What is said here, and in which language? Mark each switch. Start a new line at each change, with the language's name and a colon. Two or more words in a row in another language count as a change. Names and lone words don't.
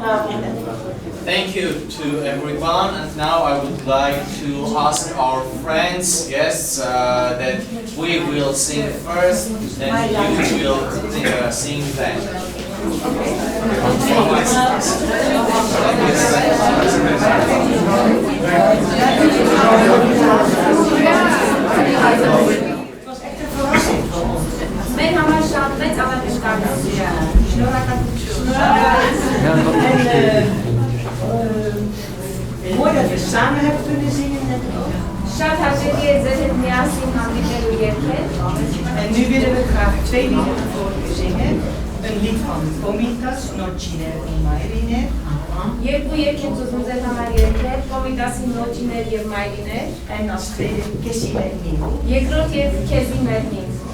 English: Thank you to everyone, and now I would like to ask our friends, guests, that we will sing first, then you will sing then.
Armenian: Մեր համար շատ մեծ ավանդույթ է։ Շնորհակալություն։
Dutch: Mooi dat we samen hebben kunnen zingen net ook.
Armenian: Շատ հաճելի է ձեր հետ միասին հանդիպել ու երգել։
Dutch: En nu willen we graag twee liederen voor u zingen. Een lied van Komitas, Nociner in Mairiner.
Armenian: Երկու երգ եմ ուզում ձեր համար երգել, Կոմիտասի նոճիներ եւ մայրիներ։
Dutch: En als tweede Kessile Minu.
Armenian: Երկրորդ երգը քեզի մերնին։